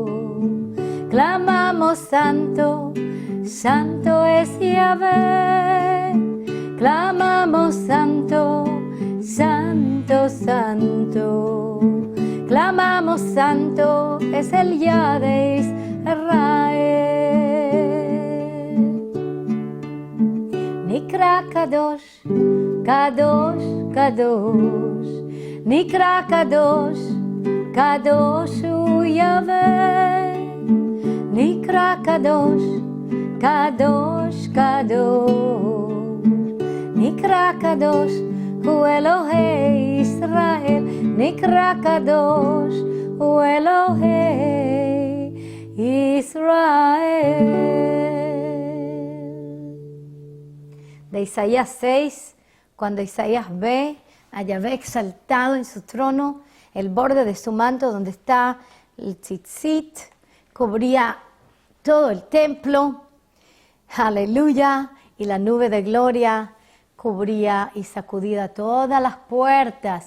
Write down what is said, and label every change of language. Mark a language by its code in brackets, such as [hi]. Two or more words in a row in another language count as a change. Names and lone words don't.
[es] Clamamos santo, santo es Yahvé. Clamamos santo, santo, santo. Clamamos santo es el Yah de Israel. [he] נקרא קדוש קדוש קדוש. נקרא קדוש קדוש הוא יהוה. נקרא קדוש קדוש קדוש. נקרא קדוש הוא אלוהי ישראל. נקרא קדוש הוא אלוהי ישראל. [es] De Isaías 6, cuando Isaías ve a Yahvé exaltado en su trono, el borde de su manto donde está el tzitzit cubría todo el templo, aleluya, y la nube de gloria cubría y sacudía todas las puertas.